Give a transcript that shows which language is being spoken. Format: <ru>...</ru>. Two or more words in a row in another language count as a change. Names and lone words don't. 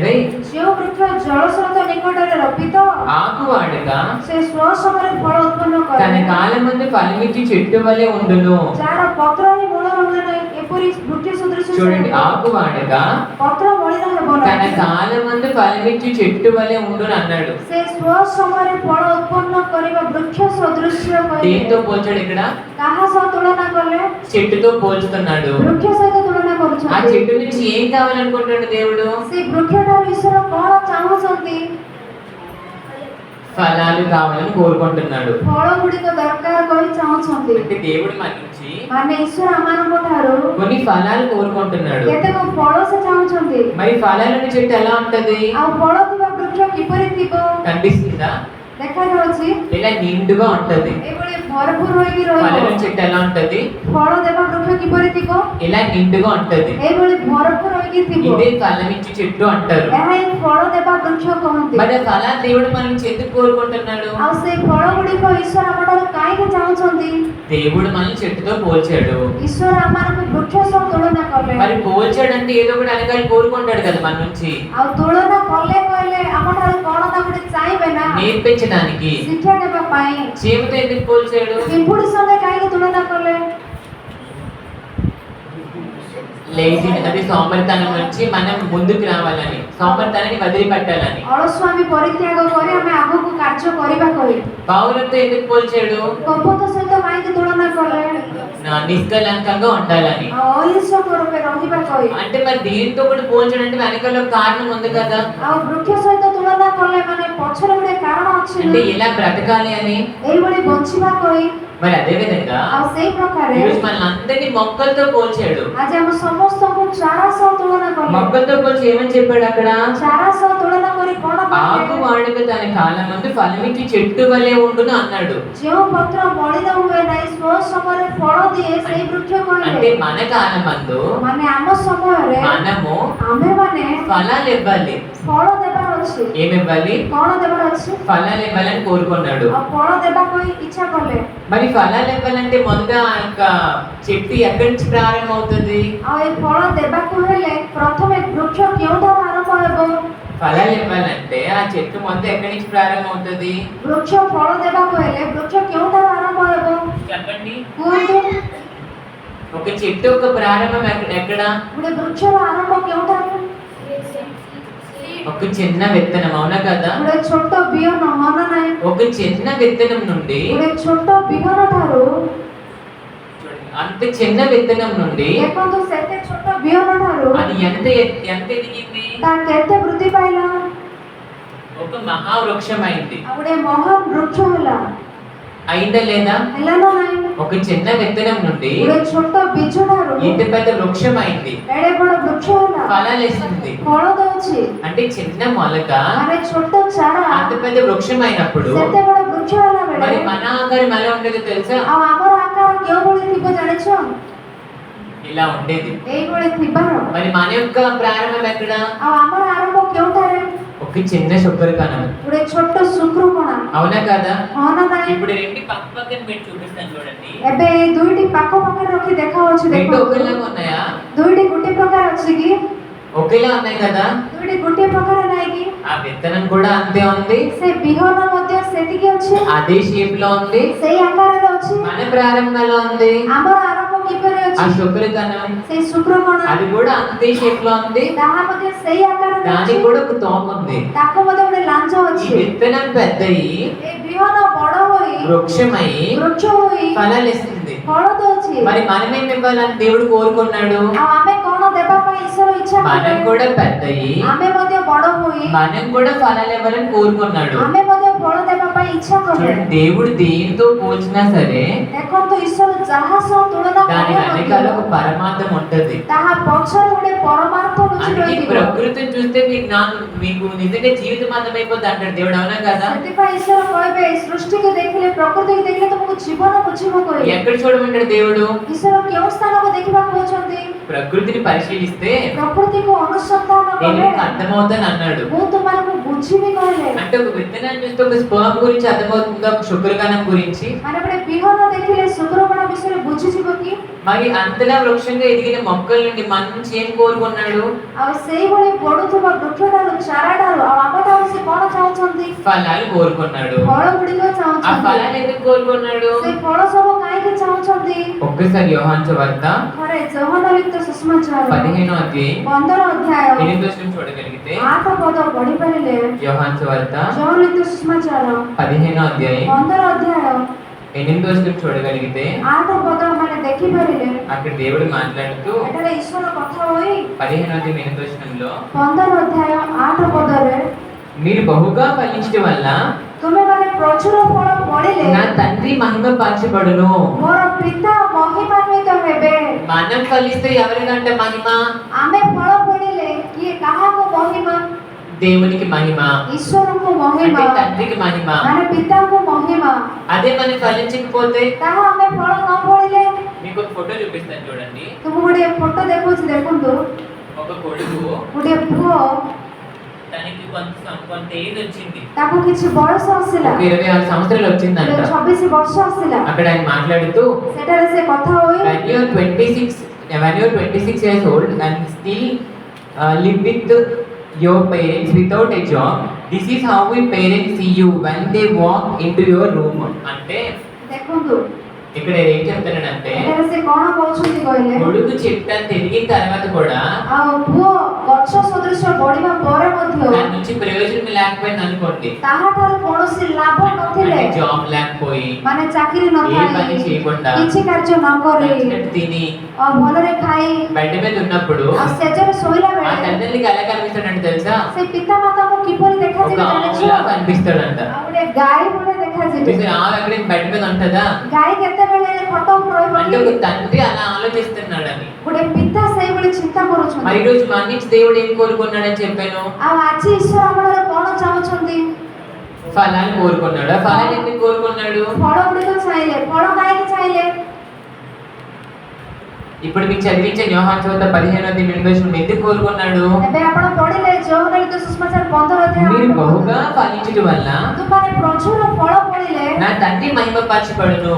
<or>ଯେଉଁ ବୃକ୍ଷ ଜଳ ସ୍ରୋତ ନିକଟରେ ରୋପିତ</or> <te>ఆకువాడక</te> <or>ସେ ସ୍ୱ ସମୟରେ ଫଳ ଉତ୍ପନ୍ନ</or> <te>తన</te> <or>କରେ,</or> <te>కాలమందు ఫలమిచ్చి చెట్టు వలె ఉండును.</te> <or>ଯାହାର ପତ୍ର ହିଁ ମୂଳ ହୁଏ ନାହିଁ, ଏପରି ବୃକ୍ଷ ସଦୃଶ ସେ</or> <te>చూడండి,</te> <or>ହେବ।</or> <te>ఆకువాడక</te> <or>ପତ୍ର ମଳିନ ହେବ</or> <te>తన</te> <or>ନାହିଁ।</or> <te>కాలమందు ఫలమిచ్చి చెట్టు వలె ఉండును అన్నాడు.</te> <or>ସେ ସ୍ୱ ସମୟରେ ଫଳ ଉତ୍ପନ୍ନ କରିବା ବୃକ୍ଷ ସଦୃଶ୍ୟ</or> <te>దేంతో</te> <or>କହିଲେ।</or> <te>పోల్చాడు ఇక్కడ?</te> <or>କାହା ସହ ତୁଳନା କଲେ?</or> <te>చెట్టుతో పోల్చుతున్నాడు.</te> <or>ବୃକ୍ଷ ସହିତ ତୁଳନା</or> <te>ఆ</te> <or>କରୁଛନ୍ତି।</or> <te>చెట్టు నుంచి ఏం కావాలనుకుంటాడు దేవుడు?</te> <or>ସେ ବୃକ୍ଷଠାରୁ ଈଶ୍ୱର କଣ ଚାହୁଁଛନ୍ତି?</or> <te>ఫలాలు కావాలని కోరుకుంటున్నాడు.</te> <or>ଫଳ ଗୁଡ଼ିକ ଦରକାର କହି ଚାହୁଁଛନ୍ତି।</or> <te>అంటే దేవుడు మన నుంచి</te> <or>ମାନେ ଈଶ୍ୱର ଆମମାନଙ୍କ ଠାରୁ</or> <te>కొన్ని ఫలాలు కోరుకుంటున్నాడు.</te> <or>କେତେକ ଫଳ ସେ ଚାହୁଁଛନ୍ତି।</or> <te>మరి ఫలాలని చెట్టు ఎలా ఉంటది?</te> <or>ଆଉ ଫଳ ଥିବା ବୃକ୍ଷ କିପରି ଥିବ?</or> <te>కనిపిస్తుందా?</te> <or>ଦେଖାଯାଉଛି</or> <te>ఇలా నిండుగా ఉంటది.</te> <or>ଏଭଳି ଭରପୁର ହୋଇକି</or> <te>ఫలాల</te> <or>ରହିବ।</or> <te>చెట్టు ఎలా ఉంటది?</te> <or>ଫଳ ଦେବା ବୃକ୍ଷ କିପରି ଥିବ?</or> <te>ఇలా నిండుగా ఉంటది.</te> <or>ଏଭଳି ଭରପୁର ହୋଇକି ଥିବ।</or> <te>ఇదే ఫలమిచ్చి చెట్టు అంటారు.</te> <or>ଏହା ହିଁ ଫଳ ଦେବା ବୃକ୍ଷ କହନ୍ତି।</or> <te>మరి ఆ ఫలాలు దేవుడు మన నుంచి ఎందుకు కోరుకుంటున్నాడు?</te> <or>ଆଉ ସେଇ ଫଳ ଗୁଡ଼ିକ ଈଶ୍ୱର ଆମଠାରୁ କାହିଁକି ଚାହୁଁଛନ୍ତି?</or> <te>దేవుడు మనల్ని చెట్టుతో పోల్చాడు.</te> <or>ଈଶ୍ୱର ଆମମାନଙ୍କୁ ବୃକ୍ଷ ସହ ତୁଳନା କଲେ।</or> <te>మరి పోల్చాడంటే ఏదో ఒకటి అనగానే కోరుకుంటాడు కదా మన నుంచి,</te> <or>ଆଉ ତୁଳନା କଲେ କହିଲେ ଆମଠାରୁ କଣ ନା ଗୋଟେ ଚାହିଁବେ ନା?</or> <te>నేర్పించడానికి.</te> <or>ଶିକ୍ଷା ଦେବା ପାଇଁ।</or> <te>చీమతో ఎందుకు పోల్చాడు?</te> <or>ପିମ୍ପୁଡ଼ି ସଙ୍ଗେ କାହିଁକି ତୁଳନା କଲେ?</or> <te>లేజీ, అది సోమరితనం నుంచి మనం ముందుకు రావాలని, సోమరితనాన్ని వదిలిపెట్టాలని.</te> <or>ଅଳସୁଆମୀ ପରିତ୍ୟାଗ କରି ଆମେ ଆଗକୁ କାର୍ଯ୍ୟ କରିବା କହି।</or> <te>పౌలతో ఎందుకు పోల్చాడు?</te> <or>କପଟ ସହିତ କାହିଁକି ତୁଳନା କଲେ?</or> <te>నిష్కలంకంగా ఉండాలని.</te> <or>ଆଉ ଅହିଂସକ ରୂପେ ରହିବା କହି।</or> <te>అంటే మరి దీంతో కూడా పోల్చడంటే వెనకాల ఒక కారణం ఉంది కదా.</te> <or>ଆଉ ବୃକ୍ଷ ସହିତ ତୁଳନା କଲେ ମାନେ ପଛରେ ଗୋଟେ କାରଣ ଅଛି</or> <te>అంటే</te> <or>ନା?</or> <te>ఇలా బ్రతకాలి అని.</te> <or>ଏଇଭଳି ବଞ୍ଚିବା କହି।</or> <te>మరి అదే విధంగా</te> <or>ଆଉ ସେଇ ପ୍ରକାରେ</or> <te>ఈరోజు మన అందరినీ మొక్కలతో పోల్చాడు.</te> <or>ଆଜି ଆମ ସମସ୍ତଙ୍କୁ ଚାରା ସହ ତୁଳନା କଲେ।</or> <te>మొక్కలతో పోల్చి ఏమని చెప్పాడు అక్కడ?</te> <or>ଚାରା సହ ତୁଳନା କରି କଣ</or> <te>ఆకు</te> <or>କହିଲେ?</or> <te>వాడుక తన కాలం ముందు ఫలమిచ్చి చెట్టు వలె ఉండును అన్నాడు.</te> <or>ଯେଉଁ ପତ୍ର ମଳିନ ହୁଏ ନାହିଁ, ସ୍ୱ ସମୟରେ ଫଳ ଦିଏ, ସେଇ ବୃକ୍ଷ</or> <te>అంటే</te> <or>କହିଲେ।</or> <te>మన కాలం మందు</te> <or>ମାନେ ଆମ ସମୟରେ</or> <te>మనము</te> <or>ଆମ୍ଭେମାନେ</or> <te>ఫలాలు ఇవ్వాలి.</te> <or>ଫଳ ଦେବାର ଅଛି।</or> <te>ఏమి ఇవ్వాలి?</te> <or>କଣ ଦେବାର ଅଛି?</or> <te>ఫలాలు ఇవ్వాలని కోరుకున్నాడు.</te> <or>ଆଉ ଫଳ ଦେବାକୁ ହିଁ ଇଚ୍ଛା କଲେ।</or> <te>మరి ఫలాలు ఇవ్వాలంటే మొదట ఆ యొక్క చెట్టు ఎక్కడి నుంచి ప్రారంభం అవుతుంది?</te> <or>ଆଉ ଏ ଫଳ ଦେବାକୁ ହେଲେ ପ୍ରଥମେ ବୃକ୍ଷ କେଉଁଠାରୁ ଆରମ୍ଭ ହେବ?</or> <te>ఫలాలు ఇవ్వాలంటే ఆ చెట్టు మొదట ఎక్కడి నుంచి ప్రారంభం అవుతుంది?</te> <or>ବୃକ୍ଷ ଫଳ ଦେବାକୁ ହେଲେ ବୃକ୍ଷ କେଉଁଠାରୁ ଆରମ୍ଭ ହେବ?</or> <te>చెప్పండి.</te> <or>କୁହନ୍ତୁ।</or> <te>ఒక చెట్టు యొక్క ప్రారంభం ఎక్కడ?</te> <or>ଗୋଟେ ବୃକ୍ଷର ଆରମ୍ଭ କେଉଁଠାରୁ?</or> <te>ఒక చిన్న విత్తనం, అవునా కదా?</te> <or>ଗୋଟେ ଛୋଟ ବିହନ, ହଁ ନା ନାହିଁ?</or> <te>ఒక చిన్న విత్తనం నుండి,</te> <or>ଗୋଟେ ଛୋଟ ବିହନ ଠାରୁ</or> <te>అంత చిన్న విత్తనం నుండి</te> <or>ଦେଖନ୍ତୁ ସେତେ ଛୋଟ ବିହନ ଠାରୁ</or> <te>అది ఎంత ఎంత ఎదిగింది?</te> <or>ତା କେତେ ବୃଦ୍ଧି ପାଇଲା?</or> <te>ఒక మహావృక్షం అయింది.</te> <or>ଆଉ ଗୋଟେ ମହାନ ବୃକ୍ଷ ହେଲା।</or> <te>అయిందా లేదా?</te> <or>ହେଲା ନା ନାହିଁ?</or> <te>ఒక చిన్న విత్తనం నుండి</te> <or>ଗୋଟେ ଛୋଟ ବୀଜ ଠାରୁ</or> <te>ఇంత పెద్ద వృక్షం అయింది.</te> <or>ଏଡ଼େ ବଡ଼ ବୃକ୍ଷ ହେଲା।</or> <te>ఫలాలు ఇస్తుంది.</te> <or>ଫଳ ଦଉଛି।</or> <te>అంటే చిన్న మొలక</te> <or>ମାନେ ଛୋଟ ଚାରା</or> <te>అంత పెద్ద వృక్షం అయినప్పుడు</te> <or>ସେତେ ବଡ଼ ବୃକ୍ଷ ହେଲା ବେଳେ</or> <te>మరి మన ఆకారం ఎలా ఉండేదో తెలుసా?</te> <or>ଆଉ ଆମର ଆକାର କେଉଁଭଳି ଥିବ ଜାଣିଛ?</or> <te>ఇలా ఉండేది.</te> <or>ଏଇଭଳି ଥିବାର।</or> <te>మరి మన యొక్క ప్రారంభం ఎక్కడ?</te> <or>ଆଉ ଆମର ଆରମ୍ଭ କେଉଁଠାରେ?</or> <te>ఒక చిన్న శుక్ర కణం,</te> <or>ଗୋଟେ ଛୋଟ ଶୁକ୍ରକଣା,</or> <te>అవునా కదా?</te> <or>ହଁ ନା ନାହିଁ?</or> <te>ఇప్పుడు రెండు పక్క పక్కన పెట్టి చూపిస్తాను చూడండి.</te> <or>ଏବେ ଏଇ ଦୁଇଟି ପାଖ ପାଖରେ ରଖି ଦେଖାଉଛି।</or> <te>రెండు</te> <or>ଦେଖନ୍ତୁ</or> <te>ఒకేలాగా ఉన్నాయా?</te> <or>ଦୁଇଟି ଗୋଟିଏ ପ୍ରକାର ଅଛି କି?</or> <te>ఒకేలా ఉన్నాయి కదా?</te> <or>ଦୁଇଟି ଗୋଟିଏ ପ୍ରକାର ନାହିଁ କି?</or> <te>ఆ విత్తనం కూడా అంతే ఉంది,</te> <or>ସେ ବିହନ ମଧ୍ୟ ସେତିକି ଅଛି,</or> <te>అదే షేప్ లో ఉంది,</te> <or>ସେଇ ଆକାରରେ ଅଛି।</or> <te>మన ప్రారంభంలో ఉంది.</te> <or>ଆମର ଆରମ୍ଭ କିପରି</or> <te>ఆ</te> <or>ଅଛି?</or> <te>శుక్ర కణం</te> <or>ସେଇ ଶୁକ୍ରକଣା,</or> <te>అది కూడా అంతే షేప్ లో ఉంది,</te> <or>ତାହା ମଧ୍ୟ ସେଇ ଆକାରରେ ଅଛି।</or> <te>దానికి కూడా ఒక తోక ఉంది.</te> <or>ତାକୁ ମଧ୍ୟ ଗୋଟେ ଲାଞ୍ଜ</or> <te>ఈ</te> <or>ଅଛି।</or> <te>విత్తనం పెద్దయి</te> <or>ଏ ବିହନ ବଡ଼ ହୋଇ</or> <te>వృక్షమై</te> <or>ବୃକ୍ଷ ହୋଇ</or> <te>ఫలాలు ఇస్తుంది.</te> <or>ଫଳ ଦଉଛି।</or> <te>మరి మనమేం ఇవ్వాలని దేవుడు కోరుకున్నాడు?</te> <or>ଆଉ ଆମେ କଣ ଦେବା ପାଇଁ ଈଶ୍ୱର ଇଚ୍ଛା</or> <te>మనం</te> <or>କଲେ?</or> <te>కూడా పెద్దయి,</te> <or>ଆମେ ମଧ୍ୟ ବଡ଼ ହୋଇ</or> <te>మనం కూడా ఫలాలు ఇవ్వాలని కోరుకున్నాడు.</te> <or>ଆମେ ମଧ୍ୟ ଫଳ ଦେବା ପାଇଁ ଇଚ୍ଛା କଲେ।</or> <te>చూడండి, దేవుడు దేనితో పోల్చినా సరే</te> <or>ଦେଖନ୍ତୁ ଈଶ୍ୱର ଯାହା ସହ ତୁଳନା</or> <te>దాని</te> <or>କଲେ</or> <te>వెనకాల</te> <or>ମଧ୍ୟ</or> <te>ఒక పరమార్థం ఉంటది.</te> <or>ତାହା పଛରେ ଗୋଟେ ପରମାର୍ଥ ଲୁଚି</or> <te>అందుకే</te> <or>ରହିଥିବ।</or> <te>ప్రకృతిని చూస్తే మీకు నిజంగా జీవితం అర్థమైపోద్ది అంటాడు దేవుడు, అవునా కదా?</te> <or>ସେଥିପାଇଁ ଈଶ୍ୱର କହିବେ ଏଇ ସୃଷ୍ଟିକୁ ଦେଖିଲେ, ପ୍ରକୃତିକୁ ଦେଖିଲେ ତୁମକୁ ଜୀବନ ବୁଝିବ କହିବେ।</or> <te>ఎక్కడ చూడమంటాడు దేవుడు?</te> <or>ଈଶ୍ୱର କେଉଁ ସ୍ଥାନକୁ ଦେଖିବାକୁ କହୁଛନ୍ତି?</or> <te>ప్రకృతిని పరిశీలిస్తే</te> <or>ପ୍ରକୃତିକୁ ଅନୁସନ୍ଧାନ</or> <te>నేను</te> <or>କଲେ</or> <te>నీకు అర్థమవుతాను అన్నాడు.</te> <or>ମୁଁ ତୁମକୁ ବୁଝିବି କହିଲେ।</or> <te>అంటే ఒక విత్తనాన్ని చూస్తే ఒక స్పర్మ్ గురించి అర్థమవుతుందా? ఒక శుక్రకణం గురించి?</te> <or>ମାନେ ଗୋଟେ ବିହନ ଦେଖିଲେ ଶୁକ୍ରକଣା ବିଷୟରେ ବୁଝିଯିବ କି?</or> <te>మరి అంతలా వృక్షంగా ఎదిగిన మొక్కల నుండి మంచి ఏం కోరుకున్నాడు?</te> <or>ଆଉ ସେଇଭଳି ବଢୁଥିବା ବୃକ୍ଷଠାରୁ ଚାରାଠାରୁ ଆଉ ଆମଠାରୁ ସେ କଣ ଚାହୁଁଛନ୍ତି?</or> <te>ఫలాలు కోరుకున్నాడు.</te> <or>ଫଳ ଗୁଡ଼ିକ</or> <te>ఆ</te> <or>ଚାହୁଁଛନ୍ତି।</or> <te>ఫలాలు ఎందుకు కోరుకున్నాడు?</te> <or>ସେ ଫଳ ସବୁ କାହିଁକି ଚାହୁଁଛନ୍ତି?</or> <te>ఒక్కసారి యోహాను సువార్త</te> <or>ଥରେ ଯୌହନ ଲିଖିତ ସୁସମାଚାର</or> <te>15వ అధ్యాయం</te> <or>15 ଅଧ୍ୟାୟ</or> <te>8వ వచనం చూడగలిగితే</te> <or>8 ପଦ ପଢି ପାରିଲେ</or> <te>యోహాను సువార్త</te> <or>ଯୌହନ ଲିଖିତ ସୁସମାଚାର</or> <te>15వ అధ్యాయం</te> <or>15 ଅଧ୍ୟାୟ</or> <te>8వ వచనం చూడగలిగితే</te> <or>8 ପଦ ମାନେ ଦେଖି ପାରିଲେ</or> <te>అక్కడ దేవుడు మాట్లాడుతూ</te> <or>ଏଠାରେ ଈଶ୍ୱର କଥା ହୋଇ</or> <te>15వ అధ్యాయం 8వ వచనంలో</te> <or>15 ଅଧ୍ୟାୟ 8 ପଦରେ</or> <te>మీరు బహుగా ఫలించడం వల్ల</te> <or>ତୁମେମାନେ ପ୍ରଚୁର ଫଳ ଫଳିଲେ</or> <te>నా తండ్రి మహిమ పరచబడును.</te> <or>ମୋର ପିତା ମହିମାନ୍ୱିତ ହେବେ।</or> <te>మనం ఫలిస్తే ఎవరికంట మహిమ?</te> <or>ଆମେ ଫଳ ଫଳିଲେ କିଏ କାହାକୁ ମହିମା?</or> <te>దేవునికి మహిమ,</te> <or>ଈଶ୍ୱରଙ୍କୁ</or> <te>అంటే</te> <or>ମହିମା</or> <te>తండ్రికి మహిమ.</te> <or>ମାନେ ପିତାଙ୍କୁ ମହିମା।</or> <te>అదే మనం ఫలించకపోతే</te> <or>ତାହା ଆମେ ଫଳ ନ ଫଳିଲେ</or> <te>మీకు ఒక ఫోటో చూపిస్తాను చూడండి.</te> <or>ତୁମକୁ ଗୋଟେ ଫଟୋ ଦେଖୁଛି ଦେଖନ୍ତୁ।</or> <te>ఒక కొడుకు</te> <or>ଗୋଟେ ପୁଅ</or> <te>తనకి కొంత ఏజ్ వచ్చింది,</te> <or>ତାକୁ କିଛି ବୟସ ଆସିଲା,</or> <te>ఒక 26 సంవత్సరాలు వచ్చిందంట.</te> <or>26 ବର୍ଷ ଆସିଲା।</or> <te>అక్కడ ఆయన మాట్లాడుతూ</te> <or>ସେଠାରେ ସେ କଥା ହୋଇ</or> <en>when you are 26 years old and still live with your parents without a job, this is how we parents see you when they walk into your room.</en> <te>అంటే</te> <or>ଦେଖନ୍ତୁ</or> <te>ఇక్కడ ఏం చెప్తున్నాడంటే</te> <or>ଏଠାରେ ସେ କଣ କହୁଛନ୍ତି କହିଲେ</or> <te>కొడుకు చెట్టు అంత ఎదిగిన తర్వాత కూడా</te> <or>ଆଉ ପୁଅ ଗଛ ସଦୃଶ ବଢିବା ପରେ ମଧ୍ୟ</or> <te>దాని నుంచి ప్రయోజనం లేకపోయింది అనుకోండి,</te> <or>ତାହାଠାରୁ କୌଣସି ଲାଭ ନଥିଲେ,</or> <te>అంటే జాబ్ లేకపోయి</te> <or>ମାନେ ଚାକିରି</or> <te>ఏ పని</te> <or>ନଥାଇ</or> <te>చేయకుండా</te> <or>କିଛି କାର୍ଯ୍ୟ ନ କରି</or> <te>నచ్చినట్టు తిని</te> <or>ଆଉ ଭଲରେ ଖାଇ</or> <te>బెడ్ మీద ఉన్నప్పుడు</te> <or>ଆଉ ଶେଯରେ ଶୋଇଲା</or> <te>ఆ</te> <or>ବେଳେ</or> <te>తండ్రికి ఎలా కనిపిస్తాడంటే తెలుసా?</te> <or>ସେ పిତା మాతాଙ୍କୁ କିପରି</or> <te>ఒక</te> <or>ଦେଖାଯିବେ ଜାଣିଛ?</or> <te>ఆవులా కనిపిస్తాడంట.</te> <or>ଆଉ ଗୋଟେ ଗାଈ ଭଳି ଦେଖାଯିବେ।</or> <te>చూసారా, ఆవు ఎక్కడ బెడ్ మీద ఉంటుందా?</te> <or>ଗାଈ କେତେବେଳେ ଖଟ ଉପରେ ରହିବ</or> <te>అంటే</te> <or>କି?</or> <te>ఒక తండ్రి అలా ఆలోచిస్తున్నాడని.</te> <or>ଗୋଟେ ପିତା ସେଇଭଳି ଚିନ୍ତା</or> <te>మరి</te> <or>କରୁଛନ୍ତି।</or> <te>ఈ రోజు మన నుంచి దేవుడు ఏం కోరుకున్నాడని చెప్పాను?</te> <or>ଆଉ ଆଜି ଈଶ୍ୱର ଆମର କଣ ଚାହୁଁଛନ୍ତି?</or> <te>ఫలాలు కోరుకున్నాడు. ఆ ఫలాలు ఎందుకు కోరుకున్నాడు?</te> <or>ଫଳ ଗୁଡ଼ିକ ଚାହିଁଲେ। ଫଳ କାହିଁକି ଚାହିଁଲେ?</or> <te>ఇప్పుడు మీకు చదివించిన యోహాను సువార్త 15వ అధ్యాయం 8వ వచనం ఎందుకు కోరుకున్నాడు?</te> <or>ଏବେ ଆପଣ ପଢିଲେ ଯୌହନ ଲିଖିତ ସୁସମାଚାର 15</or> <te>మీరు</te> <or>ଅଧ୍ୟାୟ</or> <te>బహుగా ఫలించడం వల్ల</te> <or>ତୁମମାନେ ପ୍ରଚୁର ଫଳ ଫଳିଲେ</or> <te>నా తండ్రి మహిమ పరచబడును.</te>